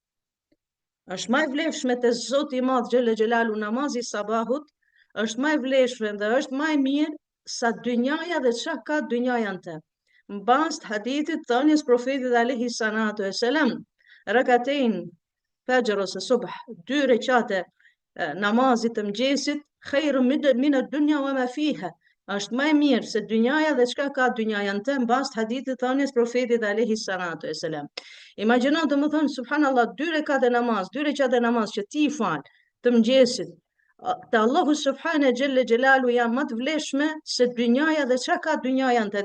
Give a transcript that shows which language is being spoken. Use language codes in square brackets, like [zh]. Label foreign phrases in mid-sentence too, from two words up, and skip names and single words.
[sq] Është më e vlefshme te Zoti i Madh [ar] جل جلاله [sq] namazi i sabahut, është më e vlefshme dhe është më e mirë sa dynjaja dhe çka ka dynjaja në të. Mbas hadithit thënies profetit [ar] عليه الصلاة والسلام, ركعتين فجر [sq] ose subh, 2 rekate namazit të mëngjesit, [ar] خير من الدنيا وما فيها, [sq] është më e mirë se dynjaja dhe çka ka dynjaja në të, mbas hadithit thënies profetit [ar] عليه الصلاة والسلام. [sq] Imagjino domethënë subhanallahu 2 rekate namaz, 2 rekate namaz që ti i fal të mëngjesit, te Allahu [ar] سبحانه جل جلاله [sq] janë më të vlefshme se dynjaja dhe çka ka dynjaja në të.